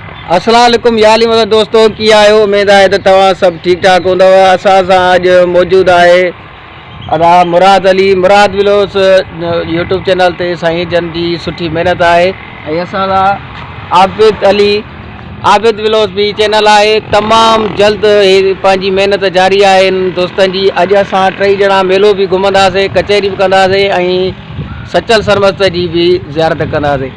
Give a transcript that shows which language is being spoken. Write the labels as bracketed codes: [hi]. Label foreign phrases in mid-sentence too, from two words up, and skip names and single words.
[ar] السلام عليكم [sd] याली मतलब दोस्तों की आयो उम्मीद है तो तवा सब ठीक ठाक होंदा असा आज मौजूद है अदा मुराद अली मुराद विलोस [en] YouTube channel [sd] ते साईं जन जी सुठी मेहनत है असा आबिद विलोस भी चैनल है तमाम जल्द पांजी मेहनत जारी है इन दोस्तन जी। अज असा टई जना मेलो भी घुमंदासीं कचहरी भी कंदासीं सचल सरमस्त जी भी ज़ियारत कंदासीं।